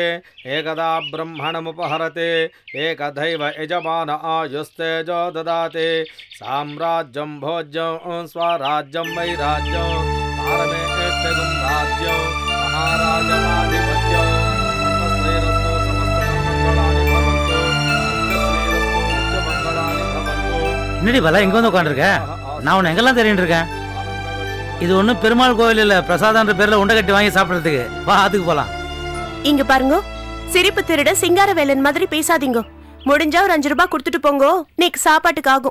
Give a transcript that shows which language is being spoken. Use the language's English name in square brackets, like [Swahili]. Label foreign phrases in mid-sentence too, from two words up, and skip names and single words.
[Sanskrit] एकदा ब्रह्मणमुपहरते एकदैव यजमान आयुस्तेजो ददाते साम्राज्यं भोज्यं स्वराज्यं वैराज्यं पारमेष्ठगुं राज्यं महाराजमाधिपत्यं सर्वश्रेयस्तु समस्तमङ्गलानि भवन्तु नित्यश्रेयस्तु नित्यमङ्गलानि भवन्तु. [Tamil] என்னடி பல எங்க வந்து உட்காந்துருக்க? நான் உன்னை எங்கெல்லாம் தெரியும் இருக்கேன். இது ஒன்றும் பெருமாள் கோவில் இல்ல, பிரசாதன்ற பேர்ல உண்டை கட்டி வாங்கி சாப்பிடறதுக்கு. வா, அதுக்கு போலாம். இங்க பாருங்க, சிரிப்பு திருட சிங்கார வேலன் மாதிரி பேசாதீங்க. முடிஞ்சா ஒரு 5 ரூபாய் கொடுத்துட்டு போங்க, நீக்கு சாப்பாட்டுக்கு ஆகும்.